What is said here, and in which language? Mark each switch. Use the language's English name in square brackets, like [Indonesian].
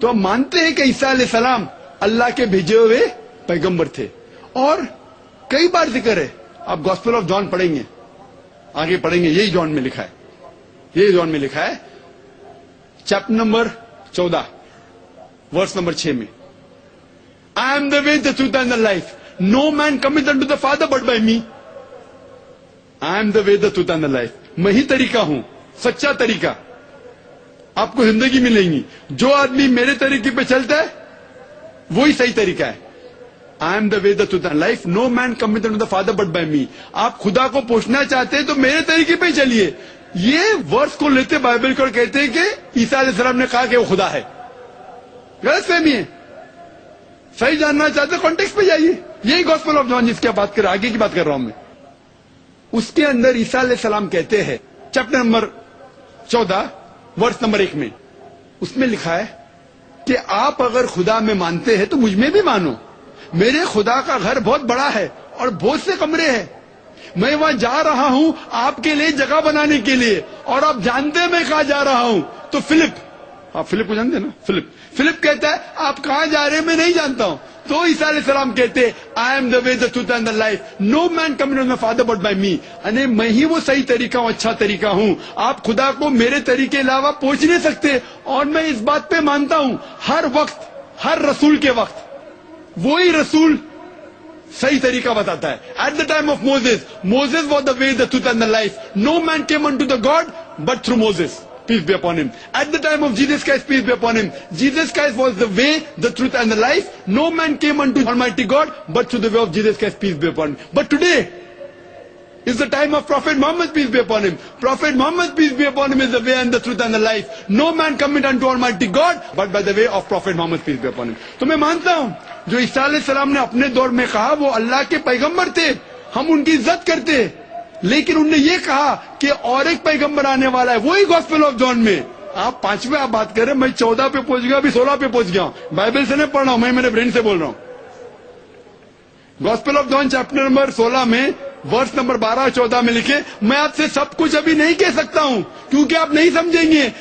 [Urdu] تو ہم مانتے ہیں کہ عیسیٰ علیہ السلام اللہ کے بھیجے ہوئے پیغمبر تھے. اور کئی بار ذکر ہے, آپ گاسپل آف جان پڑھیں گے, آگے پڑھیں گے, یہی جان میں لکھا ہے. یہی جان میں لکھا ہے چیپٹر نمبر 14 ورس نمبر 6 میں, [English] I am the way, the truth and the life. No man cometh unto the Father but by me. I am the way, the truth and the life. [Urdu] میں ہی طریقہ ہوں, سچا طریقہ. آپ کو زندگی ملیں گی. جو آدمی میرے طریقے پہ چلتا ہے وہی صحیح طریقہ ہے. [English] I am the way, the truth and life. No man cometh unto the Father but by me. [Urdu] آپ خدا کو پوچھنا چاہتے ہیں تو میرے طریقے پہ چلیے. یہ ورس کو لیتے بائبل کو اور کہتے ہیں کہ عیسیٰ علیہ السلام نے کہا کہ وہ خدا ہے. غلط فہمی ہے. صحیح جاننا چاہتے کانٹیکس پہ جائیے. یہی گاسپل آف جان جس کی بات کر رہا, آگے کی بات کر رہا ہوں میں. اس کے اندر عیسیٰ علیہ السلام کہتے ہیں چیپٹر نمبر 14 ورس نمبر 1 میں, اس میں لکھا ہے کہ آپ اگر خدا میں مانتے ہیں تو مجھ میں بھی مانو. میرے خدا کا گھر بہت بڑا ہے اور بہت سے کمرے ہیں. میں وہاں جا رہا ہوں آپ کے لیے جگہ بنانے کے لیے. اور آپ جانتے ہیں میں کہاں جا رہا ہوں. تو آپ فلپ کو جانتے ہیں نا. فلپ کہتا ہے آپ کہاں جا رہے ہیں میں نہیں جانتا ہوں. تو عیسیٰ علیہ السلام کہتے ہیں [English] I am the way, the truth and the life. No man cometh unto the Father but by me. [Urdu] یعنی میں ہی وہ صحیح طریقہ ہوں, اچھا طریقہ ہوں. آپ خدا کو میرے طریقے علاوہ پہنچ نہیں سکتے. اور میں اس بات پہ مانتا ہوں ہر وقت, ہر رسول کے وقت وہی رسول صحیح طریقہ بتاتا ہے. [English] At the time of Moses was the way, the truth and the life. No man came unto the God but through Moses. Peace be upon him. At the time of Jesus Christ, peace be upon him. Jesus Christ was the way, the truth and the life. No man came unto Almighty God but through the way of Jesus Christ, peace be upon him. But today is the time of Prophet Muhammad, peace be upon him. Prophet Muhammad, peace be upon him, is the way and the truth and the life. No man cometh unto Almighty God but by the way of Prophet Muhammad, peace be upon him. [Urdu] تو میں مانتا ہوں جو عیسیٰ علیہ السلام نے اپنے دور میں کہا وہ اللہ کے پیغمبر تھے. ہم ان کی عزت کرتے ہیں. لیکن انہوں نے یہ کہا کہ اور ایک پیغمبر آنے والا ہے, وہی گاسپل آف جان میں. آپ 5ویں آپ بات کر رہے ہیں, میں 14 پہ پہنچ گیا, ابھی 16 پہ پہنچ گیا. بائبل سے نہیں پڑھ رہا ہوں, میں میرے برین سے بول رہا ہوں. Gospel of John chapter number 16 میں ورس نمبر 12-14 میں لکھے, میں آپ سے سب کچھ ابھی نہیں کہہ سکتا ہوں کیونکہ آپ نہیں سمجھیں گے.